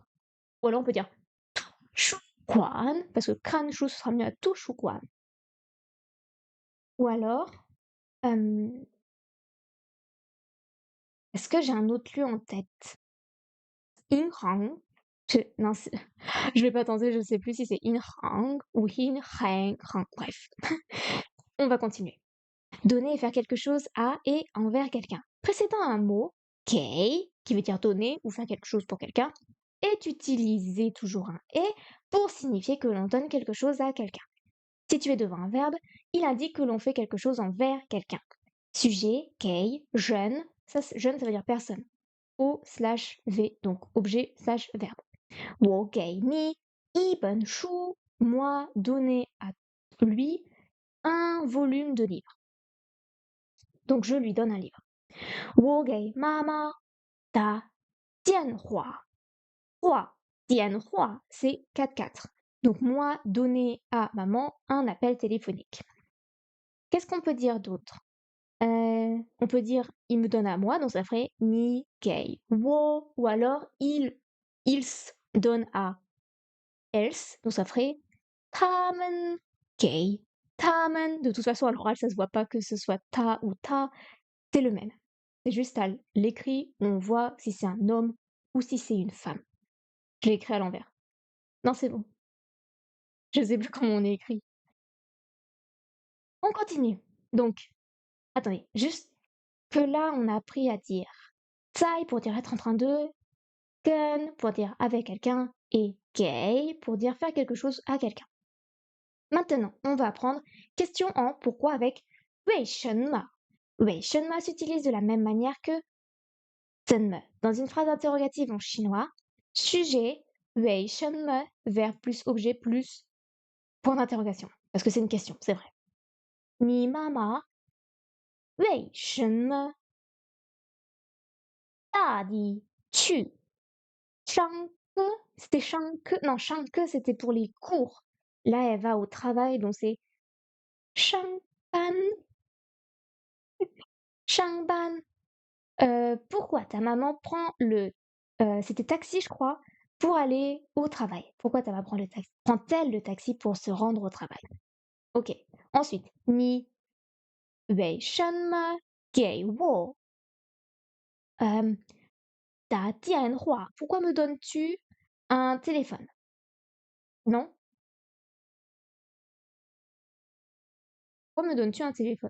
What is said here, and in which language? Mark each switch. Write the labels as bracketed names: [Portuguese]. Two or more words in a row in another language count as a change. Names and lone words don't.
[French] Ou alors on peut dire 图书馆, parce que 看书 ce sera mieux à 图书馆. Ou alors, est-ce que j'ai un autre lieu en tête? 银行. Non, je vais pas tenter, je sais plus si c'est 银行 ou 银行. Bref, on va continuer. Donner et faire quelque chose à et envers quelqu'un. Précédant un mot, kei, qui veut dire donner ou faire quelque chose pour quelqu'un, est utilisé toujours un et pour signifier que l'on donne quelque chose à quelqu'un. Situé devant un verbe, il indique que l'on fait quelque chose envers quelqu'un. Sujet, kei, jeune, jeune ça veut dire personne. O/V, donc objet/verbe. [Chinese] 我给你一本书, [French] moi donner à lui un volume de livres. Donc je lui donne un livre. [Chinese] 我给妈妈打电话. [French] 电话, c'est 4-4. Donc moi donner à maman un appel téléphonique. Qu'est-ce qu'on peut dire d'autre? On peut dire il me donne à moi, donc ça ferait [Chinese] 你给我, [French] ou alors ils donnent à else, donc ça ferait [Chinese] 他们给他们. [French] De toute façon, à l'oral, ça se voit pas que ce soit ta ou ta, c'est le même. C'est juste à l'écrit, on voit si c'est un homme ou si c'est une femme. Je l'ai écrit à l'envers. Non, c'est bon. Je sais plus comment on est écrit. On continue. Donc, attendez, juste que là, on a appris à dire Zai pour dire être en train de, Gun pour dire avec quelqu'un et Gay pour dire faire quelque chose à quelqu'un. Maintenant, on va apprendre question en pourquoi avec 为什么. 为什么 s'utilise de la même manière que 怎么 dans une phrase interrogative en chinois. Sujet 为什么 verbe plus objet plus point d'interrogation. Parce que c'est une question, c'est vrai. [Chinese] 你妈妈为什么大地去上课? [French] C'était 上课, non, 上课 c'était pour les cours. Là, elle va au travail, donc c'est 上班, 上班. Pourquoi ta maman prend le c'était taxi, je crois, pour aller au travail? Pourquoi ta maman prend-elle le taxi pour se rendre au travail? OK. Ensuite, [Chinese] 你为什么给我打电话? [French] Pourquoi me donnes-tu un téléphone? Non? Pourquoi me donnes-tu un téléphone?